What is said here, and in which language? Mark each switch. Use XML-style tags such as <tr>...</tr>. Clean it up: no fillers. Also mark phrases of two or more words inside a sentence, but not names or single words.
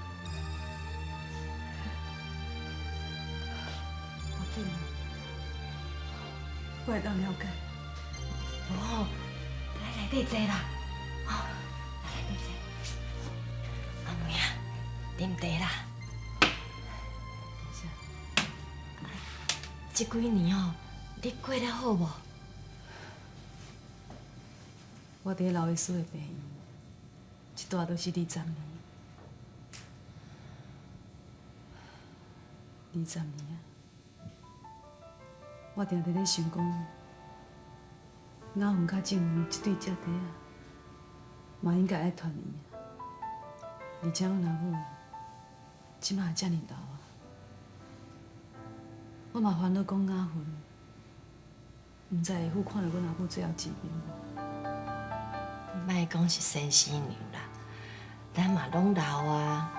<nan>无紧啊，我会当了解。无好，来内底坐啦，好，来内底坐。阿妹啊，啉茶啦。这几年哦，你过得好无？我伫老爷叔的病院，一住都是20年。20年啊！我定定咧想讲，雅云甲静云这对姐弟啊，嘛应该爱团圆啊。而且阮阿母即马遮尔老啊，我嘛烦恼讲雅云，毋知会赴看到阮阿母最后一面无？莫讲是生死娘啦，咱嘛拢老啊。</nan>